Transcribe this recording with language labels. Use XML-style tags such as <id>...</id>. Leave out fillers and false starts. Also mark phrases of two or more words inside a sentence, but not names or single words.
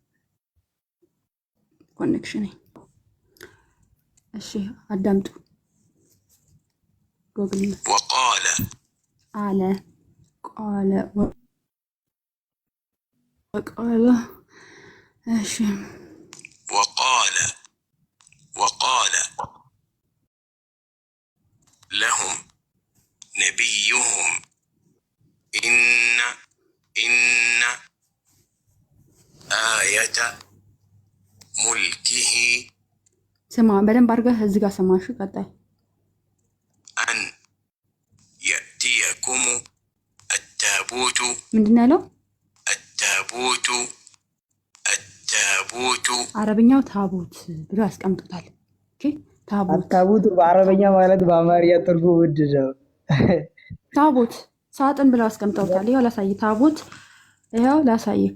<am>ኮኔክሽን። እሺ አዳምጡ። ጎግል</am> <ar>وقال</ar> <am>አለ</am> <ar>قال وقال</ar> <am>እሺ</am> <ar>وقال لهم نبيهم إن آية ملكه</ar> <am>ስማ በደንብ አድርገህ እዚህ ጋር ሰማሽ። ቀጣይ</am> <ar>أن يأتيكم التابوت</ar> <am>ምንድን ነው ያለው?</am> <ar>التابوت</ar> <am>አረብኛው ታቦት ብሎ ያስቀምጡታል። ኦኬ ታቦት ታቦት በአረበኛ ማለት በአማርኛ ትርጉም ምንድን ነው? ታቦት ሳጥን ብለው ያስቀምጠውታል። ይኸው ላሳይ። ታቦት ይኸው ላሳይክ።</am>